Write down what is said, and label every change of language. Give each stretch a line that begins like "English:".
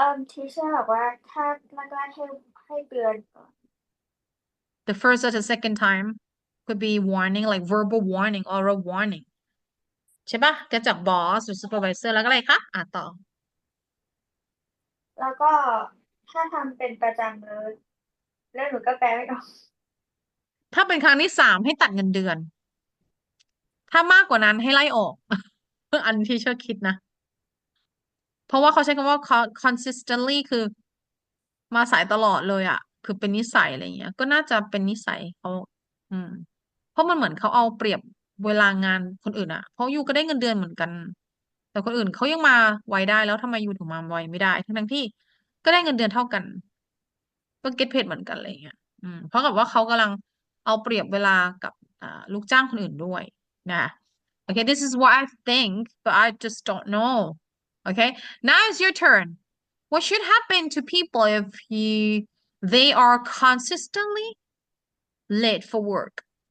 Thai: ทีเชอร์บอกว่าถ้าแรกๆให้เตือนก่อน
English: the first or the second time could be warning like verbal warning oral warning
Thai: ใช่ปะก็จาก
English: boss
Thai: หรือ
English: supervisor
Thai: แล้วก็อะไรคะต่อ แล้วก็ถ้าทำเป็นประจำเลยแล้วหนูก็แปลไม่ออก ถ้าเป็นครั้งที่ 3ให้ตัดเงินเดือน ถ้ามากกว่านั้นให้ไล่ออก อันที่เชอร์คิดนะ เพราะว่าเขาใช้คำว่า consistently คือ มาสายตลอดเลยอ่ะ คือเป็นนิสัยอะไรเงี้ย ก็น่าจะเป็นนิสัยเขาอืม เพราะมันเหมือนเขาเอาเปรียบเวลางานคนอื่นอ่ะ เพราะยูก็ได้เงินเดือนเหมือนกัน แต่คนอื่นเขายังมาไวได้แล้วทำไมยูถึงมาไวไม่ได้ ทั้งที่ก็ได้เงินเดือนเท่ากัน ก็
English: get paid
Thai: เหมือนกันอะไรเงี้ยเพราะกับว่าเขากำลังเอาเปรียบเวลากับลูกจ้างคนอื่นด้วยนะโอ
English: Okay, this is what I think, but I just don't know. Okay, now it's your turn. What should happen to people if they are consistently late for work?